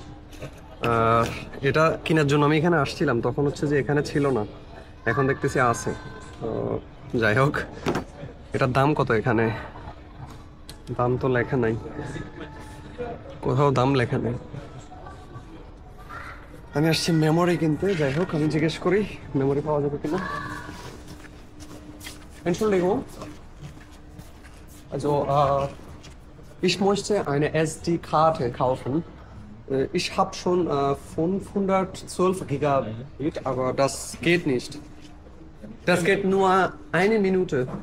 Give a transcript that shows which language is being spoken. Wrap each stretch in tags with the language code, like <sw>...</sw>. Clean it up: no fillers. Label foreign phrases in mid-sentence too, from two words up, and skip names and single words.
<bn>এটা কেনার জন্য আমি এখানে আসছিলাম, তখন হচ্ছে যে এখানে ছিল না, এখন দেখতেছি আছে। তো যাই হোক, এটার দাম কত? এখানে দাম তো লেখা নাই, কোথাও দাম লেখা নেই। আমি আসছি মেমোরি কিনতে। যাই হোক, আমি জিজ্ঞেস করি মেমোরি পাওয়া যাবে কিনা।</bn> <de>Entschuldigung, also ich möchte eine SD-Karte kaufen. Ich habe schon 512 Gigabit, aber das geht nicht. Das geht nur 1 Minute.</de>